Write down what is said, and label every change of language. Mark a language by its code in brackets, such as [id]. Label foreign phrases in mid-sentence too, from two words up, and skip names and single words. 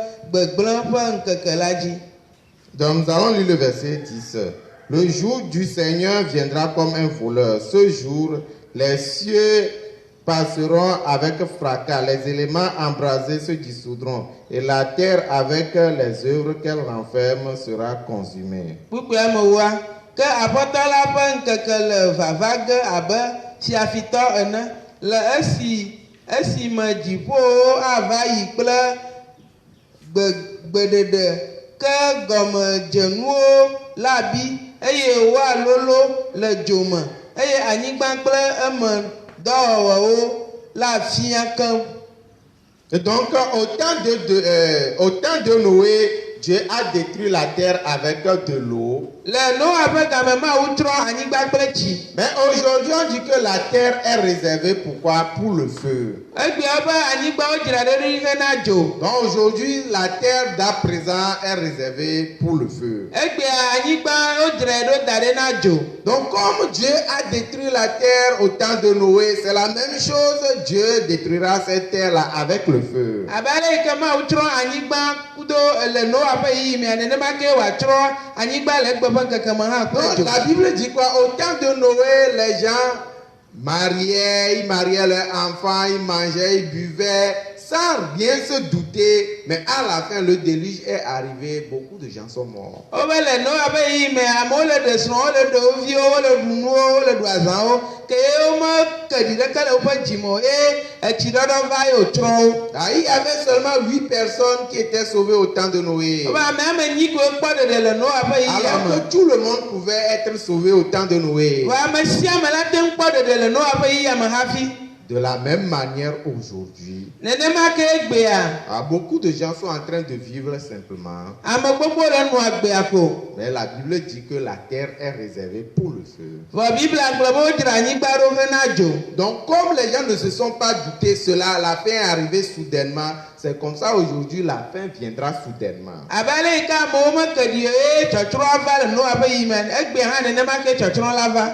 [ee] gbegblẽ ƒe ŋkeke la dzi. [fr] Donc nous allons lire le verset 10. Le jour du Seigneur viendra comme un voleur. Ce jour, les cieux passeront avec fracas, les éléments embrasés se dissoudront, et la terre avec les œuvres qu'elle renferme sera consumée. [ee] Kpukpua me woa, ke Aƒetɔ la ƒe ŋkeke le vava ge abe tsiafitɔ ene, le esime dziƒowo ava yi kple gbeɖeɖe, ke gɔmedzenuwo la bi, eye woalolo le dzo me, eye anyigba kple eme dɔwɔwɔwo la fia keŋ. [fr] Et donc, au temps de Noé, Dieu a détruit la terre avec de l'eau. [ee] Le Noa ƒe game Mawu tsrɔ̃ anyigba kple tsi. [fr] Mais aujourd'hui, on dit que la terre est réservée pourquoi? Pour le feu. [ee] Egbea ƒe anyigbawo dzra ɖo ɖi hena dzo. [fr] Donc aujourd'hui, la terre d'à présent est réservée pour le feu. [ee] Egbea anyigbawo dzra ɖo da ɖe na dzo. [fr] Donc comme Dieu a détruit la terre au temps de Noé, c'est la même chose, Dieu détruira cette terre-là avec le feu. [ee] Abe ale yi ke Mawu tsrɔ̃ anyigba kudo le Noa ƒe yiyimea, nenema ke wòatsrɔ̃ anyigba le egbe ƒe ŋkeke me hã kple dzo. [fr] La Bible dit quoi? Au temps de Noé, les gens ils mariaient leurs enfants, ils mangeaient, ils buvaient, sans rien se douter. Mais à la fin, le déluge est arrivé, beaucoup de gens sont morts. [ee] Wobe le Noa ƒe yiyime, amewo le ɖe srɔ̃wo, le ɖe wo viwo, wole ɖu nuwo, wole ɖu azãwo, ke womeke ɖi ɖeke le woƒe dzime o, eye etsiɖɔɖɔ va ye wòtsrɔ̃ wo. [fr] Il y avait seulement 8 personnes qui étaient sauvées au temps de Noé. [ee] Wobe ame ame nyi koe kpɔ ɖeɖe le Noa ƒe yiyia [fr] Alors [ee] me. [fr] que tout le monde pouvait être sauvé au temps de Noé. [ee] Vɔ ame sia ame la te ŋu kpɔ ɖeɖe le Noa ƒe yiyia me hafi. [fr] De la même manière aujourd'hui, [ee] Nenema ke egbea, [fr] beaucoup de gens sont en train de vivre simplement. [ee] ame gbogbo le nua gbea ko. [fr] Mais la Bible dit que la terre est réservée pour le feu. [ee] Vɔ Biblia gblɔ be wodzra anyigba ɖo hena dzo. [fr] Donc comme les gens ne se sont pas doutés, cela, la fin est arrivée soudainement. C'est comme ça aujourd'hui, la fin viendra soudainement. [ee] Abe ale yi ke amewo meke ɖi o, eye tsɔtsrɔ̃ va le Noa ƒe yiyime, egbea hã nenema ke tsɔtsrɔ̃ la va.